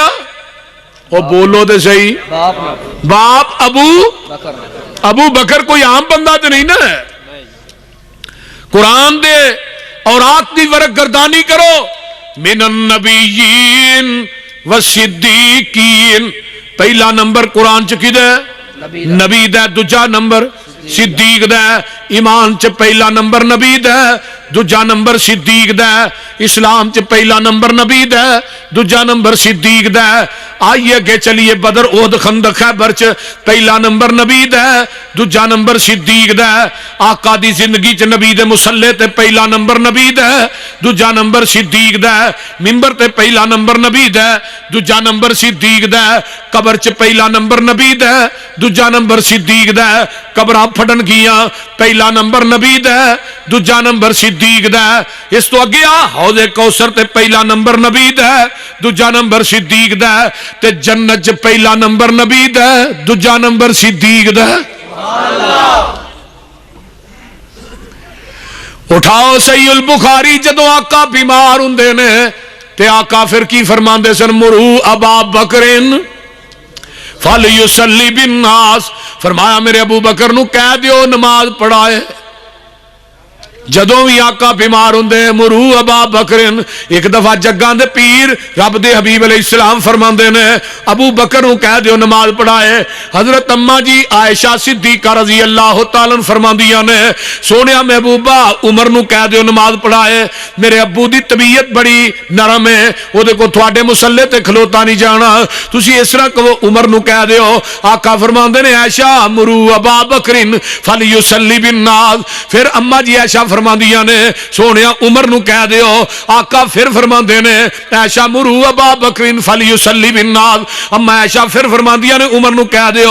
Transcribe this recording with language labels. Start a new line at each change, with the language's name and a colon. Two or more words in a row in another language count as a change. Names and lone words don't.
Punjabi: وہ بولو تے صحیح، باپ ابو بکر کوئی عام بندہ تو نہیں نا ہے۔ قرآن دے اور آت دی ورق گردانی کرو،
Arabic: من النبیین والصدیقین،
Punjabi: پہلا نمبر قرآن چ کدے؟ نبی دا، دوجا نمبر صدیق دا، ایمان چ پہلا نمبر نبی دا، دوجا نمبر صدیق دا، اسلام چ پہلا نمبر نبی دا، دوجا نمبر صدیق دا۔ آئیے کہ چلیے بدر احد خندق خیبر چ پہلا نمبر نبی دا، دوجا نمبر صدیق دا۔ آقا دی زندگی چ نبی دے مصلی تے پہلا نمبر نبی دا، دوجا نمبر صدیق دا۔ منبر تے پہلا نمبر نبی دا، دوجا نمبر صدیق دا۔ قبر چ پہلا نمبر نبی دا، دوجا نمبر صدیق دا۔ قبراں پھٹن گیاں، پہلا نمبر نبی دا، دوجا نمبر صدیق دا۔ اس تو اگے حوض کوثر تے پہلا نمبر نبی دا، دوجا نمبر صدیق دا۔ تے جنت چ پہلا نمبر نبی دا، دوجا نمبر صدیق دا۔ اٹھاؤ صحیح البخاری، جدو آقا بیمار ہوندے نے تے آقا پھر کی فرماندے سن؟
Arabic: مرو ابا بکرن فلیصلی بالناس،
Punjabi: فرمایا میرے ابو بکر نو کہہ دیو نماز پڑھائے۔ جدوں بھی آقا بیمار ہوندے
Arabic: مرو ابا بکرن،
Punjabi: ایک دفعہ جگاں دے پیر رب دے حبیب
Arabic: علیہ السلام
Punjabi: فرماندے نے ابو بکر نو کہہ دیو نماز پڑھائے۔ حضرت اما جی عائشہ صدیقہ
Arabic: رضی اللہ تعالیٰ عنہ
Punjabi: فرماندیاں نے سونیا محبوبہ عمر نو کہہ دیو نماز پڑھائے، میرے ابو دی طبیعت بڑی نرم ہے، او دے کو تواڈے مصلے تے کھلوتا نہیں جانا، تسی اس طرح کہو عمر نو کہہ دیو۔ آقا فرماندے نے عائشہ
Arabic: مرو ابا بکرن فلیصلی بالناس،
Punjabi: پھر اما جی عائشہ فرماندیاں نے سونیا عمر نو کہہ دیو۔ آقا پھر فرماندے نے عائشہ
Arabic: مرو ابا بکرن فلیصلی بالناس،
Punjabi: اما عائشہ پھر فرماندیاں نے عمر نو کہہ دیو۔